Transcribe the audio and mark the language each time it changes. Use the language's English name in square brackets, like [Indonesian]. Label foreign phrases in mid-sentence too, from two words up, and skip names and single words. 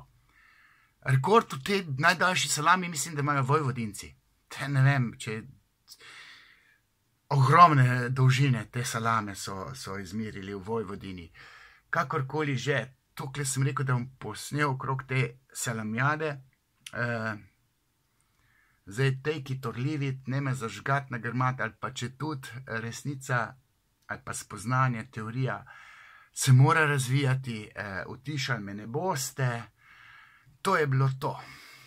[Slovenian] Rekord v tej najdaljši salami mislim, da imajo Vojvodinci. Ne vem, če ogromne dolžine te salame so izmerili v Vojvodini. Kakorkoli že, tukaj sem rekel, da bom posnel okrog te salamjade. Zdaj, [English] take it or leave it, [Slovenian] ne me zažgat, nagrmat, ali pa če tudi resnica ali pa spoznanje, teorija se mora razvijati, utišali me ne boste. To je bilo to.